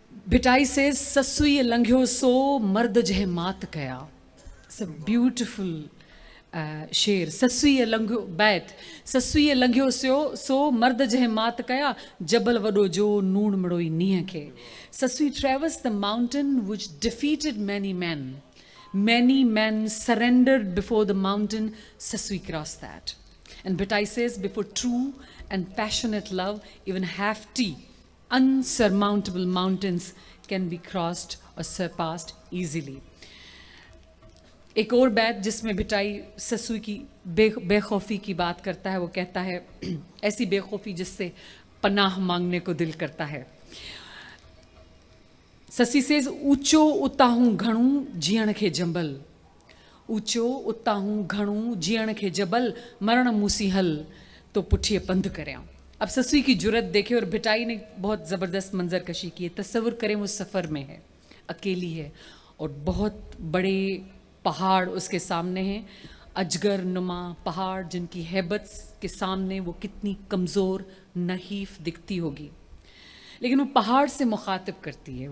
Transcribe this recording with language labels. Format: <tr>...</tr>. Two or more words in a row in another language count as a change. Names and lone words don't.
<sd>भिटाई से ससुई लंघ्यो सो मर्द जह मात कया.</sd> <en>It's a beautiful शेर.</en> <sd>ससुई लंघ्यो बैत. ससुई लंघ्यो सो मर्द जह मात कया जबल वडो जो नूण मड़ोई नीह खे.</sd> <en>Sasui traversed the mountain which defeated many men. Many men surrendered before the mountain. Sasui crossed that. And Bhitai says, before true and passionate love, even hefty, unsurmountable mountains can be crossed or surpassed easily.</en> <hi>एक और बैत जिसमें भिटाई ससुई की बेखौफी की बात करता है, वो कहता है ऐसी बेखौफी जिससे पनाह मांगने को दिल करता है.</hi> <sd>ससी सेज ऊंचो उता हूं घणू जीअण खे जंबल. ऊंचो उता हूं घणू जीअण खे जबल मरण मूसी हल तो पुठिए पंध करियां.</sd> <hi>अब ससुई की जुरत देखे और भिटाई ने बहुत ज़बरदस्त मंजर कशी की है. तस्वुर करें वो सफ़र में है, अकेली है और बहुत बड़े पहाड़ उसके सामने हैं. अजगर नुमा पहाड़ जिनकी हैबत के सामने वो कितनी कमज़ोर नहीफ दिखती होगी, लेकिन वो पहाड़ से मुखातिब करती है.</hi>